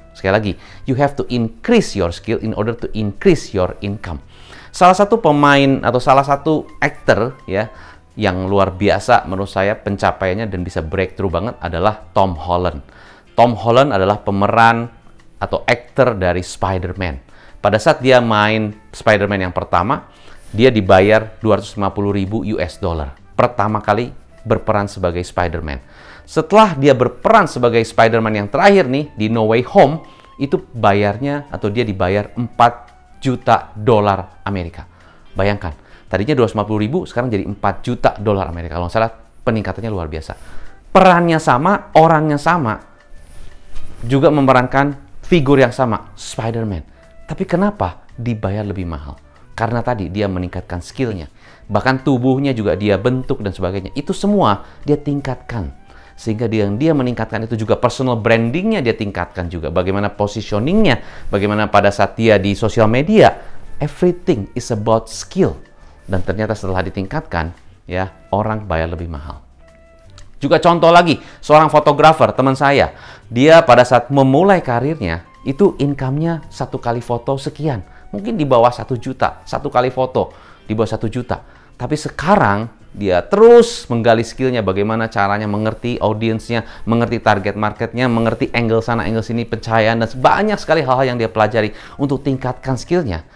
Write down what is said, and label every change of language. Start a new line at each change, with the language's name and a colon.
Indonesian: Sekali lagi,
English: you have to increase your skill in order to increase your income.
Indonesian: Salah satu pemain atau salah satu aktor, ya, yang luar biasa menurut saya pencapaiannya dan bisa breakthrough banget adalah Tom Holland. Tom Holland adalah pemeran atau aktor dari Spider-Man. Pada saat dia main Spider-Man yang pertama, dia dibayar 250.000 US dollar. Pertama kali berperan sebagai Spider-Man. Setelah dia berperan sebagai Spider-Man yang terakhir nih, di No Way Home, itu bayarnya atau dia dibayar 4 juta dolar Amerika. Bayangkan, tadinya 250.000, sekarang jadi 4 juta dolar Amerika. Kalau nggak salah, peningkatannya luar biasa. Perannya sama, orangnya sama, juga memerankan figur yang sama, Spider-Man. Tapi kenapa dibayar lebih mahal? Karena tadi dia meningkatkan skillnya. Bahkan tubuhnya juga dia bentuk dan sebagainya. Itu semua dia tingkatkan. Sehingga dia meningkatkan itu juga personal brandingnya dia tingkatkan juga. Bagaimana positioningnya, bagaimana pada saat dia di sosial media.
English: Everything is about skill.
Indonesian: Dan ternyata setelah ditingkatkan, ya, orang bayar lebih mahal. Juga contoh lagi, seorang fotografer, teman saya. Dia pada saat memulai karirnya, itu income-nya satu kali foto sekian. Mungkin di bawah 1 juta, satu kali foto. Di bawah 1 juta. Tapi sekarang, dia terus menggali skillnya, bagaimana caranya mengerti audiensnya, mengerti target marketnya, mengerti angle sana, angle sini, pencahayaan, dan banyak sekali hal-hal yang dia pelajari untuk tingkatkan skillnya.